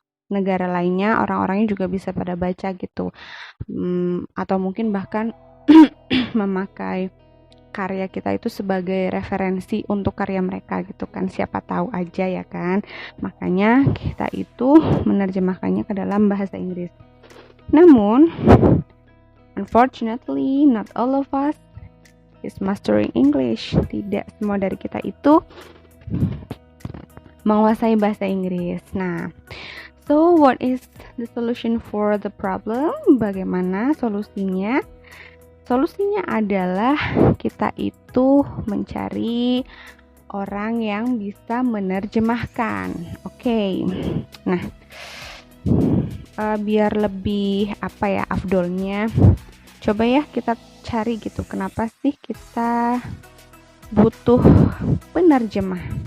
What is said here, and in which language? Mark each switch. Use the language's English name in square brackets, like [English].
[Indonesian] negara lainnya orang-orangnya juga bisa pada baca gitu, atau mungkin bahkan memakai karya kita itu sebagai referensi untuk karya mereka gitu kan, siapa tahu aja ya kan. Makanya kita itu menerjemahkannya ke dalam bahasa Inggris. Namun [English] unfortunately not all of us is mastering English. [Indonesian] Tidak semua dari kita itu menguasai bahasa Inggris. Nah, [English] so what is the solution for the problem? [Indonesian] Bagaimana solusinya? Solusinya adalah kita itu mencari orang yang bisa menerjemahkan. Oke. Nah, biar lebih afdolnya, coba ya kita cari gitu, kenapa sih kita butuh penerjemah.